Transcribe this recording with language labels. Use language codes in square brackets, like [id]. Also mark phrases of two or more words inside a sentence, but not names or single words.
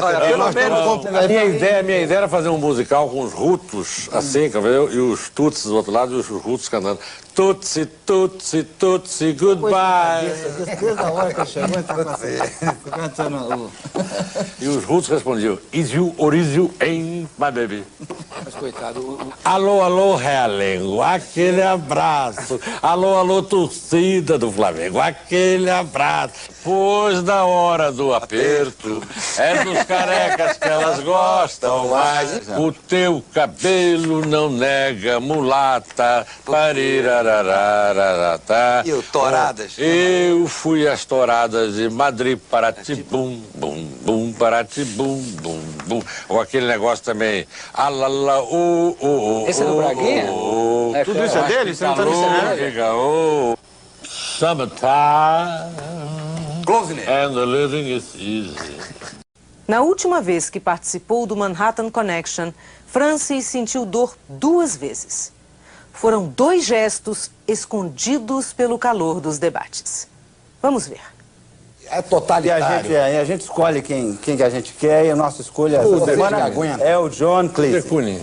[pt] Olha, pelo menos, a minha ideia era fazer um musical com os rutos, assim, e os tuts do outro lado e os rutos cantando. Tutsi, tutsi, tutsi, goodbye. Desde a hora que ele chegou, ele tá cantando E os russos respondiam, [en] is you or is you ain't my baby. [pt] Mas coitado, Alô, alô, Realengo, aquele abraço. Alô, alô, torcida do Flamengo, aquele abraço. Pois na hora do aperto, é dos carecas que elas gostam mais. O teu cabelo não nega mulata. Parirararararata. E o touradas? Eu fui às touradas de Madrid, Paratibum, bum, bum, Paratibum, bum, bum. Ou aquele negócio também, alala, Esse é do Braguinha? Tudo isso é dele? Você não tá dizendo? Summertime. Close-ne. [en] And the living is easy. [pt] Na última vez que participou do Manhattan Connection, Francis sentiu dor 2 vezes. Foram 2 gestos escondidos pelo calor dos debates. Vamos ver. É totalitário. E a gente escolhe quem que a gente quer e a nossa escolha é o John Cleese.